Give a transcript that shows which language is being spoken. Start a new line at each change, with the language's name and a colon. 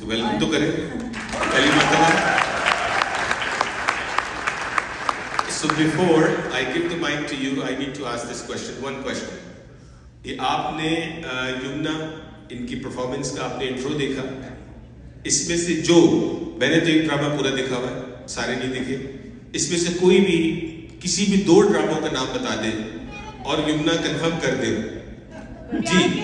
Hindi: Welcome तो करें पहली मरतबा.
English: So before I give the mic to you, I need to ask this question, one question.
Hindi: ये आपने युमना इनकी परफॉर्मेंस का आपने इंट्रो देखा, इसमें से जो मैंने तो एक ड्रामा पूरा देखा हुआ है, सारे नहीं देखे, इसमें से कोई भी किसी भी 2 ड्रामों का नाम बता दे और युमना कंफर्म कर दे जी.